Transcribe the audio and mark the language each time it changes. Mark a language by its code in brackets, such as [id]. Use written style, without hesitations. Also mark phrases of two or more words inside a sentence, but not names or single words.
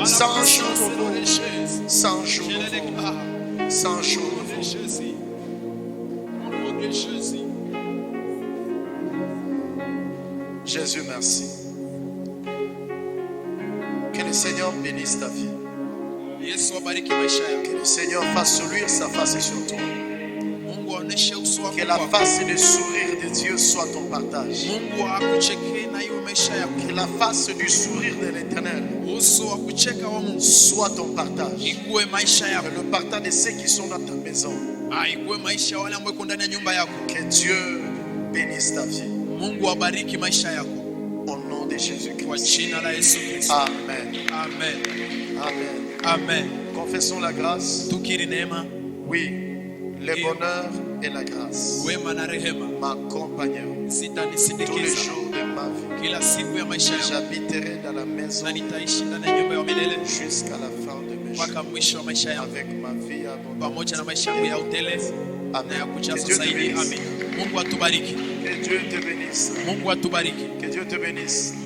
[fr] C'est un jour nouveau. C'est un jour nouveau. C'est un jour nouveau. Jésus, merci. Que le Seigneur bénisse ta vie. [sw] Yesu abariki maisha yako. [fr] Que le Seigneur fasse sourire sa face sur toi. [sw] Mungu aoneshe uso wako [fr] Que la [sw] kwako. [fr] face de sourire de Dieu soit ton partage. [sw] Mungu akuchekee na iwe maisha yako. [fr] Que la face du sourire de l'Éternel [sw] Uso wa kucheka wa Mungu [fr] soit ton partage. [sw] ikuwe maisha [fr] Que [sw] yako. [fr] le partage de ceux qui sont dans ta maison. [sw] Ikuwe maisha ya wale ambao wako ndani ya nyumba yako. [fr] Que Dieu bénisse ta vie. [sw] Mungu abariki maisha yako [fr] Au nom de [sw] kwa [fr] Jésus-Christ. [sw] jina la Yesu Kristo. [fr] Amen. [sw] Amen. [fr] Amen. [sw] Amen. [fr] Confessons la grâce. [sw] Tukiri neema, [fr] Oui. Le bonheur et la grâce [sw] wema na rehema [fr] m'accompagneront tous les [sw] zitanisindikiza [fr] jours de ma vie. [sw] kila siku ya maisha yangu, [fr] J'habiterai dans la maison [sw] na nitaishi ndani ya nyumba ya milele [fr] jusqu'à la fin de mes [sw] mpaka [fr] jours [sw] mwisho wa maisha yangu, [fr] avec ma vie abondante. [sw] pamoja na maisha yangu ya utele na ya [fr] Amen. Que [sw] kujaza [fr] Dieu te [sw] zaidi. [fr] bénisse. [sw] Amen. Mungu atubariki. [fr] Que Dieu te bénisse. [sw] Mungu atubariki. [fr] Que Dieu te bénisse.